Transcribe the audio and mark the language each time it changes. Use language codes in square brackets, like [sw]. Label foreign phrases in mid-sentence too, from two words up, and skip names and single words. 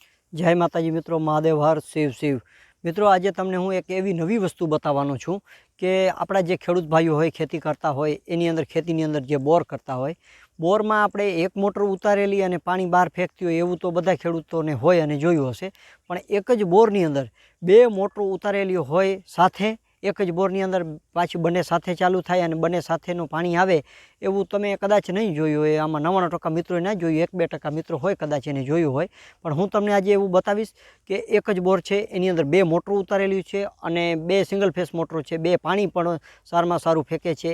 [gu] જય માતાજી મિત્રો, મહાદેવ હર શિવ શિવ। મિત્રો, આજ તમને હું એક એવી નવી વસ્તુ બતાવાનો છું કે આપડા જે ખેડૂત ભાઈઓ હોય ખેતી કરતા હોય એની અંદર ખેતીની અંદર જે બોર કરતા હોય બોર માં આપણે એક મોટર ઉતારેલી અને પાણી બહાર ફેંકતી હોય એવું તો બધા ખેડૂતોને હોય અને જોયું હશે। પણ એક જ બોરની અંદર બે મોટર ઉતારેલી હોય સાથે એક જ બોરની અંદર પાછી બને સાથે ચાલુ થાય અને બને સાથેનું પાણી આવે એવું તમે કદાચ નહીં જોયું હોય। આમાં 99% મિત્રોએ ના જોયું, 1-2% મિત્રો હોય કદાચ એને જોયું હોય। પણ હું તમને આજ એવું બતાવીશ કે એક જ બોર છે એની અંદર બે મોટર ઉતારેલી છે અને બે સિંગલ ફેસ મોટરો છે, બે પાણી પણ સારામાં સારું ફેંકે છે।